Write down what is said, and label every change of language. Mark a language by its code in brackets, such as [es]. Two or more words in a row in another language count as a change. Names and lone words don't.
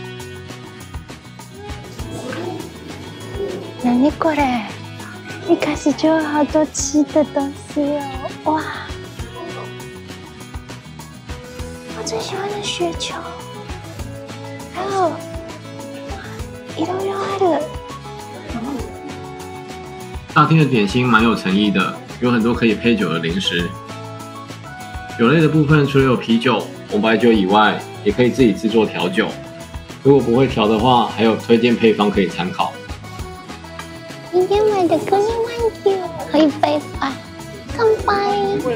[ja] 何これ？ [zh] 一開始就有好多吃的東西哦！哇，我最喜歡的雪球，還有 [ja] いろいろある。 [zh] 大廳的點心蠻有誠意的，有很多可以配酒的零食。酒類的部分，除了有啤酒、紅白酒以外，也可以自己製作調酒。如果不會調的話，還有推薦配方可以參考。今天買的格力萬酒喝一杯吧，乾杯！